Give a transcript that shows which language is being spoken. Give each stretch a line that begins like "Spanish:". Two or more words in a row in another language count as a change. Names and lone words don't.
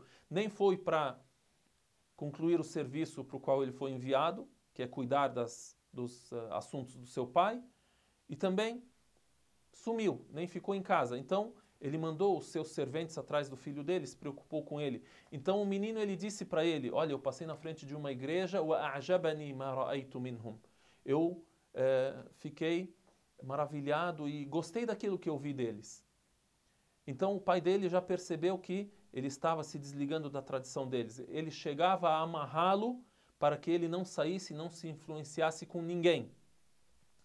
Portuguese: Nem foi para concluir o serviço para o qual ele foi enviado, que é cuidar dos assuntos do seu pai, e também sumiu, nem ficou em casa. Então, ele mandou os seus serventes atrás do filho dele, se preocupou com ele. Então, o menino, ele disse para ele: olha, eu passei na frente de uma igreja,
Arabic: وَأَعْجَبَنِي مَا رَأَيْتُ مِنْهُمْ.
Portuguese: Eu fiquei maravilhado e gostei daquilo que eu vi deles. Então, o pai dele já percebeu que ele estava se desligando da tradição deles. Ele chegava a amarrá-lo para que ele não saísse, não se influenciasse com ninguém.